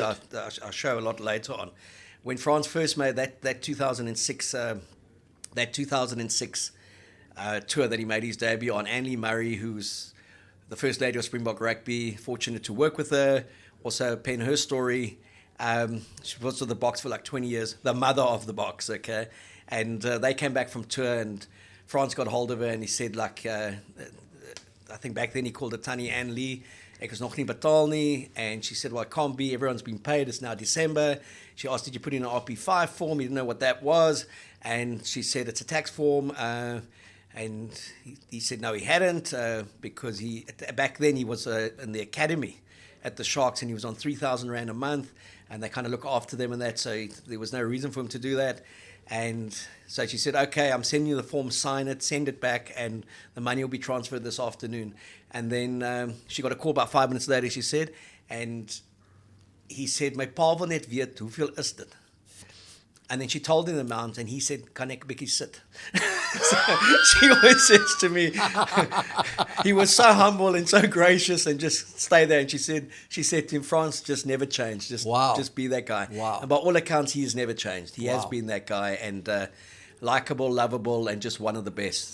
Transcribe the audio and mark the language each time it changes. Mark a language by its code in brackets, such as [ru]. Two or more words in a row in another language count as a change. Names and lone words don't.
[en] into our show a lot later on, when Frans first made that 2006 tour that he made his debut on, Anne Murray, who's the first lady of Springbok Rugby, fortunate to work with her, also pen her story. She was with the Boks for like 20 years, the mother of the Boks, okay? And they came back from tour and Frans got hold of her and he said I think back then he called it Tannie Ann Lee, [af] ek is nog nie betaal nie. [en] And she said, well, it can't be, everyone's been paid, it's now December. She asked, did you put in an RP5 form? He didn't know what that was. And she said, it's a tax form. And he said, no, he hadn't, because back then he was in the academy at the Sharks and he was on 3,000 Rand a month and they kind of look after them and that. So there was no reason for him to do that. And so she said, okay, I'm sending you the form, sign it, send it back, and the money will be transferred this afternoon. And then she got a call about 5 minutes later, she said, and he said, [af] my pa wil net weet, hoeveel is dit? [en] And then she told him the amount, and he said, [af] kan ek 'n bietjie sit? [en] So she always says to me, he was so humble and so gracious and just stay there. And she said to him, Frans, just never change. Just be that guy. Wow. And by all accounts, he has never changed. He has Wow. been that guy and likable, lovable, and just one of the best.